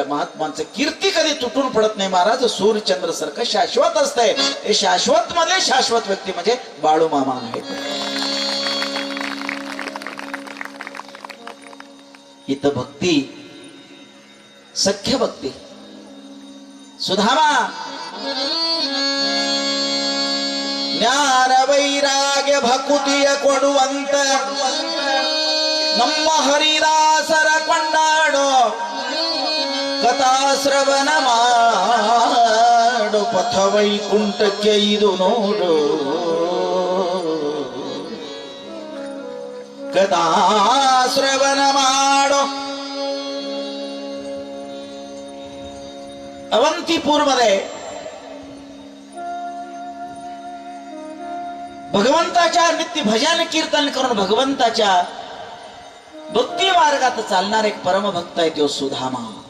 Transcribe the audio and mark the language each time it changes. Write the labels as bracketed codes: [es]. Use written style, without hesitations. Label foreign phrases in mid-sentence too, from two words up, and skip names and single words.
[mr] महात्मांचं कीर्ती कधी तुटून पडत नाही. महाराज सूर्यचंद्र सारखं शाश्वत असतंय. ते शाश्वत मध्ये शाश्वत व्यक्ती म्हणजे बाळू मामा आहेत. इथं भक्ती, सख्य भक्ती, सुधामा, [kn] ಜ್ಞಾನ ವೈರಾಗ್ಯ ಭಕುತಿಯ ಕೊಡುವಂತ ನಮ್ಮ ಹರಿದಾಸರ ಕೊಂಡಾಡೋ ಕಥಾಶ್ರವಣ ಮಾಡು ಪಥ ವೈಕುಂಠಕ್ಕೆ ಇದು ನೋಡು ಕಥಾಶ್ರವಣ ಮಾಡೋ. [mr] अवंतीपूर मध्ये भगवंताच्या नित्य भजन कीर्तन करून भगवंताच्या भक्ती मार्गात चालणार एक परमभक्त आहे तो सुधामा.